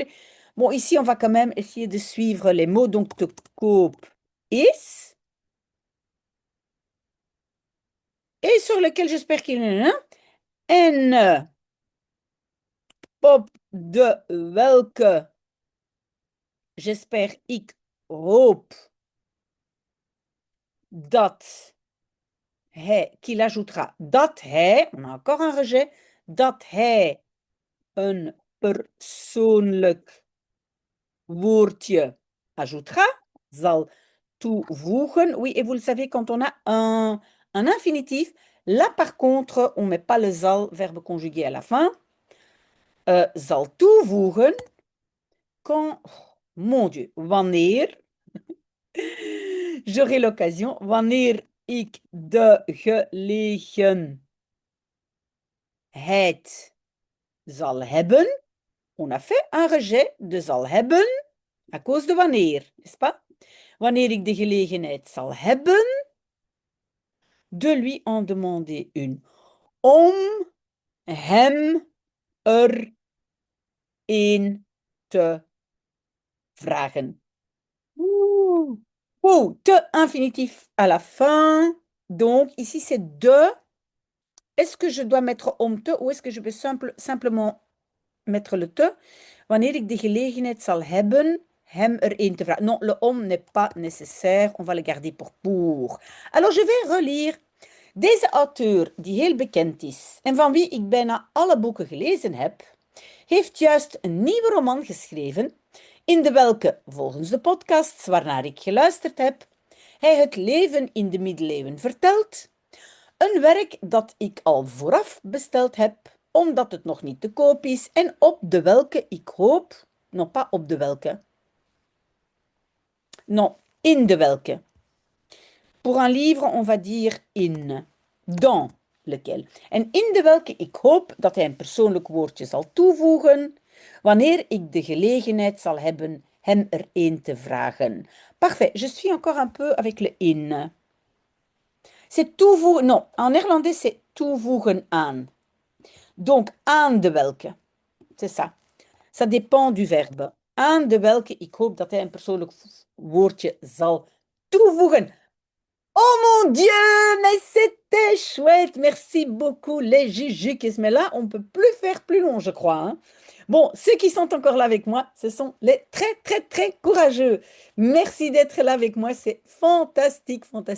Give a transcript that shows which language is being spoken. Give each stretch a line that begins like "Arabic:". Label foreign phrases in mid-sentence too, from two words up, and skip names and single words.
French: Bon, ici, on va quand même essayer de suivre les mots, donc
Dutch: te koop is,
French: et sur lequel j'espère qu'il y en a un, en
Dutch: op de welke j'espère ik hoop dat hij,
French: qu'il ajoutera
Dutch: dat hij,
French: on a encore un rejet,
Dutch: dat hij een persoonlijk woordje ajoutera, zal toevoegen.
French: Oui, et vous le savez, quand on a un infinitif, là par contre, on ne met pas le zal, verbe conjugué à la fin.
Dutch: Zal toevoegen
French: quand, oh, mon Dieu, wanneer j'aurai l'occasion,
Dutch: wanneer ik de gelegenheid zal hebben.
French: On a fait un rejet de
Dutch: zal hebben
French: à cause de wanneer, n'est-ce pas?
Dutch: Wanneer ik de gelegenheid zal hebben
French: de lui en demander une.
Dutch: Om hem er een te vragen. Ouh.
French: Ouh, te infinitif à la fin. Donc, ici, c'est de. Est-ce que je dois mettre
Dutch: om te
French: ou est-ce que je peux simplement mettre le te?
Dutch: Wanneer ik de gelegenheid zal hebben hem er een te vragen.
French: Non, le om n'est pas nécessaire. On va le garder pour. Alors, je vais relire.
Dutch: Deze auteur, die heel bekend is en van wie ik bijna alle boeken gelezen heb, heeft juist een nieuwe roman geschreven, in de welke, volgens de podcasts waarnaar ik geluisterd heb, hij het leven in de middeleeuwen vertelt. Een werk dat ik al vooraf besteld heb, omdat het nog niet te koop is en op de welke ik hoop,
French: non pas
Dutch: op de welke, non, in de welke.
French: Pour un livre, on va dire in, dans lequel.
Dutch: En in de welke ik hoop dat hij een persoonlijk woordje zal toevoegen, wanneer ik de gelegenheid zal hebben hem er een te vragen.
French: Parfait, je suis encore un peu avec le in. C'est toevoegen, non, en néerlandais c'est
Dutch: toevoegen aan. Donc, aan de welke,
French: c'est ça. Ça dépend du verbe. Aan de welke ik hoop dat hij een persoonlijk woordje zal toevoegen. Oh mon Dieu, mais c'était chouette. Merci beaucoup les Jujukes. Mais là, on ne peut plus faire plus long, je crois, hein. Bon, ceux qui sont encore là avec moi, ce sont les très, très, très courageux. Merci d'être là avec moi. C'est fantastique, fantastique.